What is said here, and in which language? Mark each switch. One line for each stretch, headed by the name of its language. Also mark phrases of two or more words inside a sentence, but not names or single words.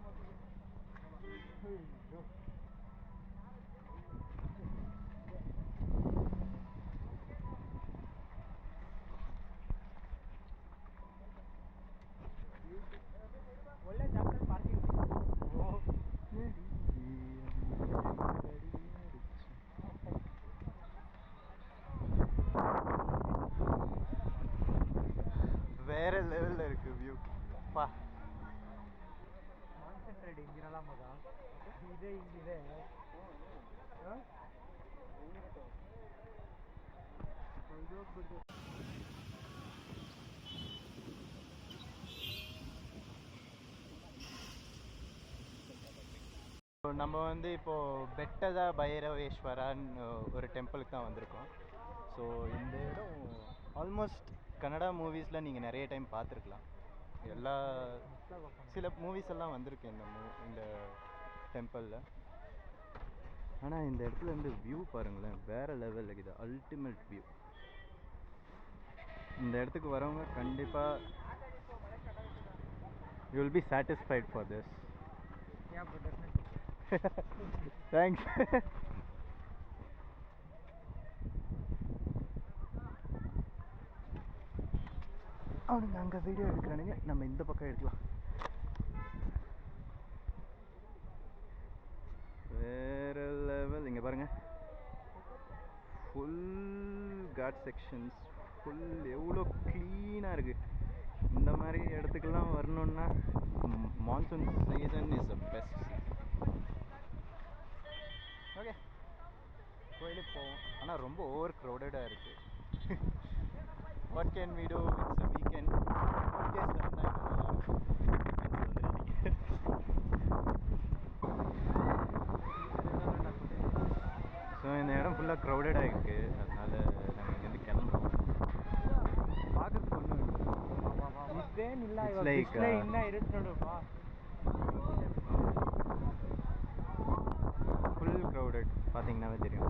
Kannada: ಒಳ್ಳೆ ಜಾಗ ಪಾರ್ಕಿಂಗ್.
Tamil: வேற லெவலில் இருக்குது வியூ.
Kannada: பா ಕಾನ್ಸಂಟ್ರೇಟ್ ಹಿಂಗಿರಲ್ಲ ಮಗ, ಇದೆ ಹಿಂಗಿದೆ.
Tamil: நம்ம வந்து இப்போது பெட்டத பைரவேஸ்வரான்னு ஒரு டெம்பிளுக்கு தான் வந்திருக்கோம். ஸோ இந்த இடம் ஆல்மோஸ்ட் கன்னடா மூவிஸில் நீங்கள் நிறைய டைம் பார்த்துருக்கலாம். சில மூவிஸ் எல்லாம் வந்திருக்கு இந்த டெம்பிளில். ஆனால் இந்த இடத்துல இருந்து வியூ பாருங்களேன், வேறு லெவலில் இருக்குது,
English: ultimate view.
Tamil: இந்த இடத்துக்கு வரவங்க கண்டிப்பாக
English: you will be satisfied for this.
Tamil: தேங்க்ஸ். அவனுங்க அங்கே வீடியோ எடுக்கிறானுங்க, நம்ம இந்த பக்கம் எடுக்கலாம். வேறு லெவல். இங்கே பாருங்கள்,
English: full cut sections,
Tamil: ஃபுல் எவ்வளோ க்ளீனாக இருக்குது. இந்த மாதிரி இடத்துக்கெல்லாம் வரணுன்னா
English: monsoon season is the best.
Tamil: ஓகே, கோயிலுக்கு போவோம். ஆனால் ரொம்ப ஓவர் க்ரௌடடாக இருக்குது.
English: What can we do? It's a weekend.
Tamil: Weekdays வந்தால் இன்னும் நல்லாயிருக்கும். ஸோ இந்த இடம் ஃபுல்லாக க்ரௌடடாக இருக்குது, அதனால் நாங்கள் இங்கேருந்து கிளம்புறோம். பார்க்கறதுக்கு ஒன்றும்
English: like full crowded
Tamil: பார்த்தீங்கன்னாவே தெரியும்.